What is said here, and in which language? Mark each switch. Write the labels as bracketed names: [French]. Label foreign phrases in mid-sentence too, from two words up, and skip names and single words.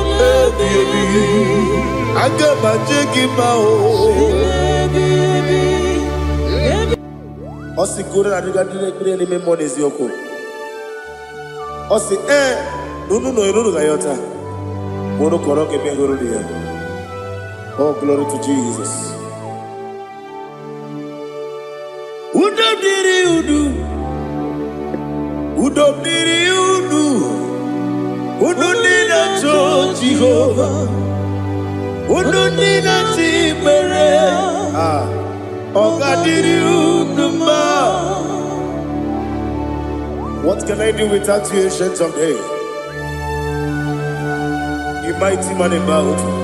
[Igbo] Ebi ebi. Aga m aja gị mma o. Ọ sị ka unu na-adịga ndị na-ekpere n'ime mmụọ n'eziokwu. Ọ sị, "Ee, na unu nọ, unu ga-aghọta. Ma unu kọrọ ka ebe hụrụ dị ya." [English] Oh, glory to Jesus. [Igbo] Udo dịrị unu. Udo dịrị unu. Unu ndị na-achọ Jehova. Unu ndị na-achọ ikpere. Ah, ọ ga-adịrị unu mma. [English] What can I do without you, ancient of days? The mighty man in battle.